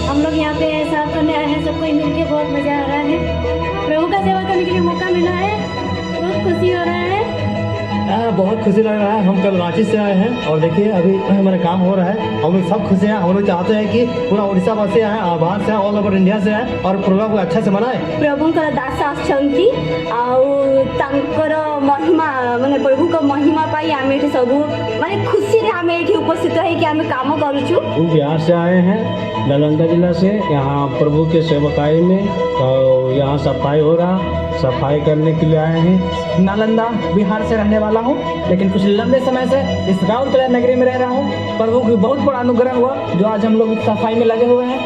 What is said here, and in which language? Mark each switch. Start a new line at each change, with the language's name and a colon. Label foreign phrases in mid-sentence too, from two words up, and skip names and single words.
Hindi: हम लोग यहाँ पे ऐसा करने आए हैं, सबको मिलके बहुत मजा आ रहा है। प्रभु का सेवा करने के लिए मौका मिला है, बहुत खुशी हो रहा है। बहुत खुशी लग रहा है। हम कल रांची से आए हैं और देखिए अभी हमारा काम हो रहा है। हम लोग सब खुश हैं। हम लोग चाहते हैं कि पूरा उड़ीसा बस से आए, बाहर से
English: all over India
Hindi: से आए और प्रोग्राम को अच्छा से मनाए।
Odia: प्रभुଙ୍କର ଦାସ ଆସୁଛନ୍ତି ଆଉ ତାଙ୍କର ମହିମା ମାନେ ପ୍ରଭୁଙ୍କ ମହିମା ପାଇଁ ଆମେ ଏଠି ସବୁ ମାନେ ଖୁସିରେ ଆମେ ଏଠି ଉପସ୍ଥିତ ହେଇକି ଆମେ କାମ କରୁଛୁ।
Hindi: बिहार से आए हैं, नालंदा जिला से। यहाँ प्रभु के सेवकाई में तो यहाँ सफाई हो रहा, सफाई करने के लिए आए हैं। नालंदा बिहार से रहने वाला हूँ, लेकिन कुछ लंबे समय से इस राउरकेला नगरी में रह रहा हूँ। प्रभु की बहुत बड़ा अनुग्रह हुआ जो आज हम लोग सफाई में लगे हुए हैं।